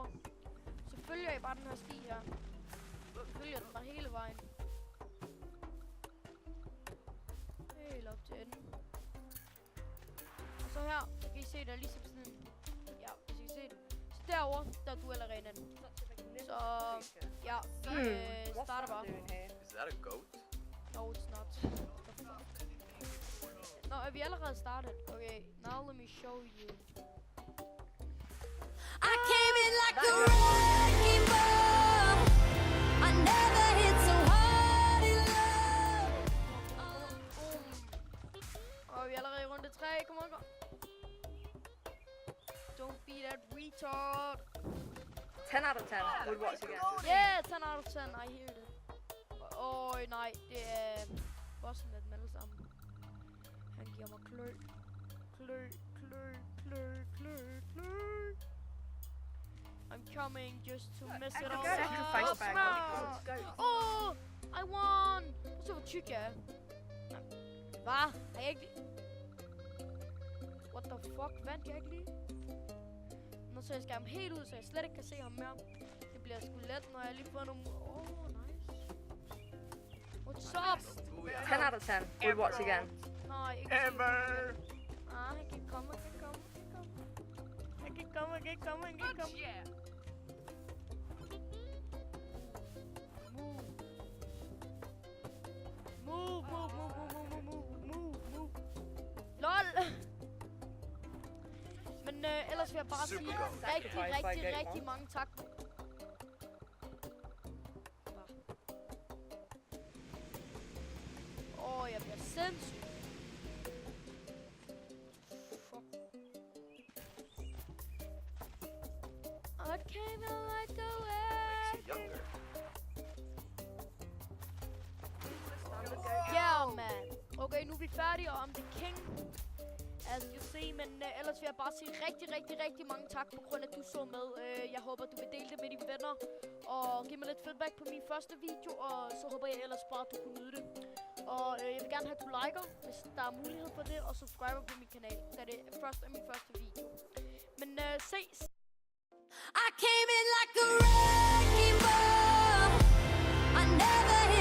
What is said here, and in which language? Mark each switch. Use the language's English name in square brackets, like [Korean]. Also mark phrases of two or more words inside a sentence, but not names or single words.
[Danish] Så følger I bare den her sti her. Så følger den bare hele vejen. Helt op til enden. Og så her, så kan I se, der er ligesom sådan en... Ja, hvis I kan se det. Så derovre, der er duelarenaen. Så ja, vi starter bare. [English] Is that a goat? No, it's not. [Danish] Nå, er vi allerede startet? [English] Okay, now let me show you. I came in like a wrecking ball. I never hit so hard in love. [Danish] Og vi er allerede i runde 3. [English] Come on, go. Don't be that retard. 10 out of 10. Would watch again. Yeah, 10 out of 10. I hear it. [Danish] Nej, det er bossen af dem alle sammen. Han giver mig klø. [English] I'm coming just to mess it all up. Oh, I won! [Danish] Så hvor tyk jeg er. Hvad? Har jeg ikke... [English] What the fuck? [Danish] Vandt jeg ikke lige? Nå, så jeg skal ham helt ud, så jeg slet ikke kan se ham mere. Det bliver sgu let, når jeg lige får nogle... [English] Oh, nice. What's up? 10 out of 10. Would watch again. [Danish] Nej, ikke ever. Han kan komme. Han kan komme. Move. LOL! Men ellers vil jeg bare sige rigtig mange tak. Jeg bliver sindssyg. [English] I came in like the way. Yeah, man. [Danish] Okay, nu er vi færdige, og om det er King. [English] As you see, [Danish] men ellers vil jeg bare sige rigtig mange tak på grund af, at du så med. Jeg håber, du vil dele det med dine venner, og give mig lidt feedback på min første video, og så håber jeg ellers bare, at du kunne nyde det. Og jeg vil gerne have, at du liker, hvis der er mulighed for det, og subscriber på min kanal, da det først er min første video. Men ses! [English] I came in like a wrecking ball. I never